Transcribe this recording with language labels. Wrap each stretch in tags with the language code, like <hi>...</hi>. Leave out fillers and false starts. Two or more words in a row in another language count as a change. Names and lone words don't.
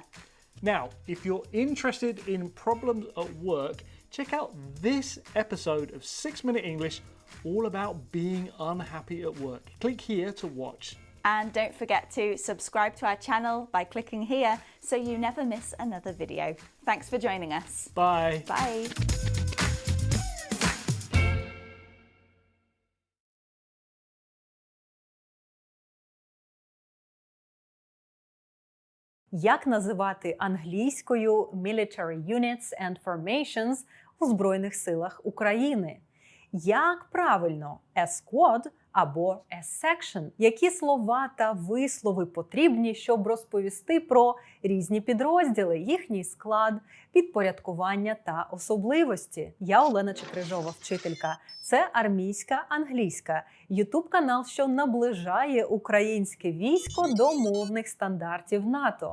<en>Now, if you're interested in problems at work, check out this episode of 6 Minute English all about being unhappy at work. Click here to watch. And don't forget to subscribe to our channel by clicking here so you never miss another video. Thanks for joining us. Bye. Bye.</en> <uk>Як називати англійською</uk> <en>military units and formations</en> <uk>у Збройних силах України? Як правильно</uk> <en>a squad</en> <uk>або</uk> <en>a section?</en> <uk>Які слова та вислови потрібні, щоб розповісти про різні підрозділи, їхній склад, підпорядкування та особливості? Я Олена Чекрижова, вчителька. Це армійська англійська. Ютуб-канал, що наближає українське військо до мовних стандартів НАТО.</uk>